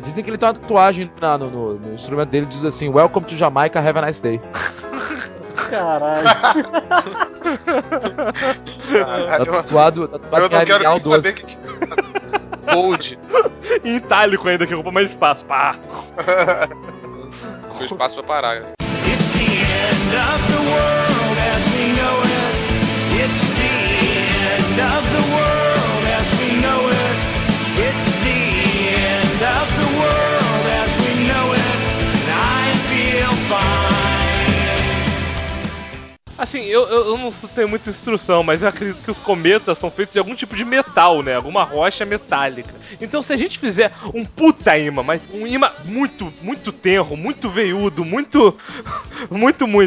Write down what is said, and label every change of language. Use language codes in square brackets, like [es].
[pt] Dizem que ele tem uma tatuagem no instrumento dele, diz assim, [en] Welcome to Jamaica, have a nice day. [pt] Caralho. Tatuado em Arial 12. Bold. Em itálico ainda, que ocupa mais espaço. Pá. Com espaço pra parar. [en] It's the end of the world as we know it. It's the end of the world as we know it. It's the end of the world as we know it. And I feel fine. [pt] Assim, eu não tenho muita instrução, mas eu acredito que os cometas são feitos de algum tipo de metal, né? Alguma rocha metálica. Então, se a gente fizer um puta imã, mas um imã muito, muito tenro, muito veiudo, muito... Muito, muito...